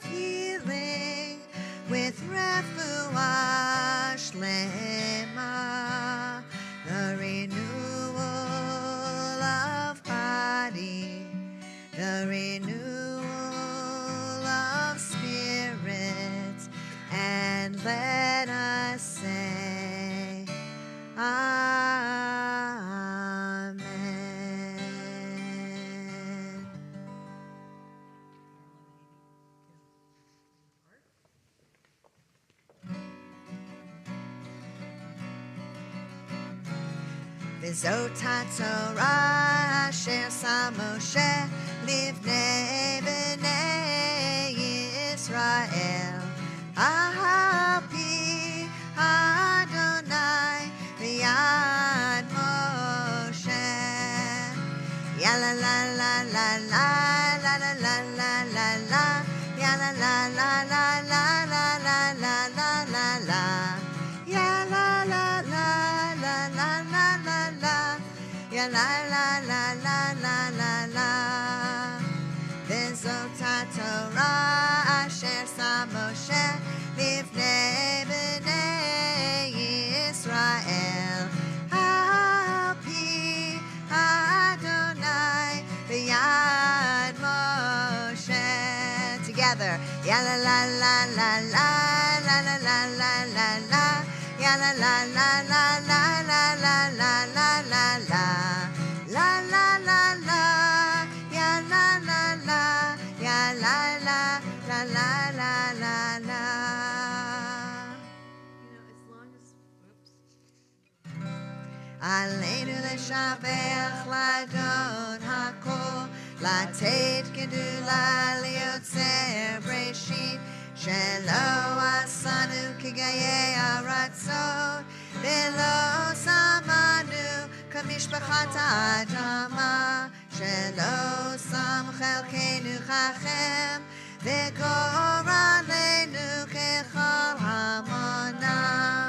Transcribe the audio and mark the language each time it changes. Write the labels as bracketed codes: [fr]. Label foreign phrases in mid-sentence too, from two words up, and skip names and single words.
[en] healing with [he] רפואה שלמה, [en] the renewal of body, the renewal of spirit, and let us say Amen. [he] וזאת התורה אשר שם משה לפני בני ישראל. על פי אדני ביד משה. Ya la la la la la la la la la la la. Ya la la la la la la la la la la la. Ya la la la la la la la la. Ya la la la la la la la. V'zot haTorah asher sa Moshe livnei bnei Yisrael. על-פי אדני ביד משה. [en] Together. Ya la la la la la la la la la la la. Ya la la la la la la la la la la la. La la la la. Ya la la la. Ya la la la la la la la. [he] עלינו לשבח לאדון הכל, לתת גדלה ליוצר בראשית, שלא עשנו כגויי הארצות, ולא שמנו כמשפחות האדמה, שלא שם חלקנו כהם, וגורלנו ככל המונם.